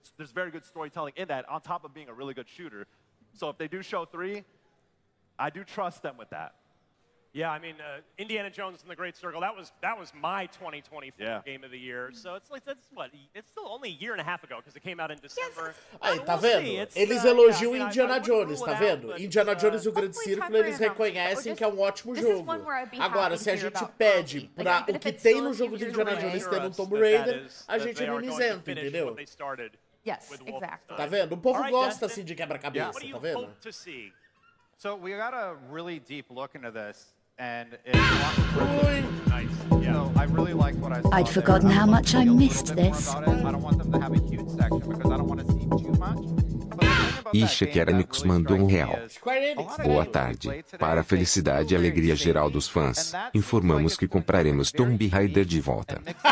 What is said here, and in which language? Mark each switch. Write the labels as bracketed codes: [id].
[en] There's very good storytelling in that, on top of being a really good shooter. So if they do show 3, I do trust them with that. Yeah, I mean, Indiana Jones and the Great Circle, that was my 2024 game of the year. So it's like, that's what, it's still only a year and a half ago, because it came out in December. [pt] Aí, tá vendo? Eles elogiam Indiana Jones, tá vendo? Indiana Jones e o Grande Círculo, eles reconhecem que é um ótimo jogo. Agora, se a gente pede pra o que tem no jogo de Indiana Jones ter no Tomb Raider, a gente é mimizento, entendeu? [en] Yes, exactly. [pt] Tá vendo? O povo gosta, assim, de quebra-cabeça, tá vendo? [en] So we got a really deep look into this. And it's nice. Yeah. So I really liked what I saw. I'd forgotten how much I missed this. I don't want them to have a huge section because I don't want to see too much. [pt] Ixekeramix mandou R$1. Boa tarde. Para a felicidade e alegria geral dos fãs, informamos que compraremos Tomb Raider de volta.